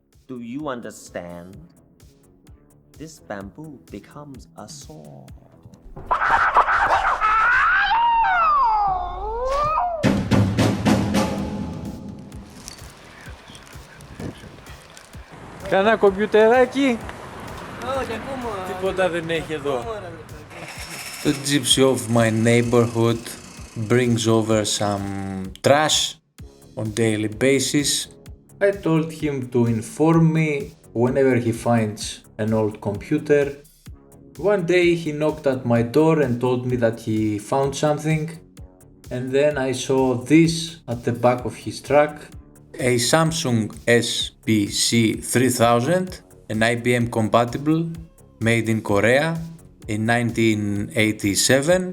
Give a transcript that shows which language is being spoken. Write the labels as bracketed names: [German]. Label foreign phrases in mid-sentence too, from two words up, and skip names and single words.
[English] Do you understand? This bamboo becomes a sword. [Greek] Κανένα κομπιουτεράκι. Όχι, ακόμα. Τίποτα δεν έχει εδώ. [English] The gypsy of my neighborhood brings over some trash on daily basis. I told him to inform me whenever he finds an old computer. One day he knocked at my door and told me that he found something, and then I saw this at the back of his truck, a Samsung SPC 3000, an IBM compatible, made in Korea in 1987.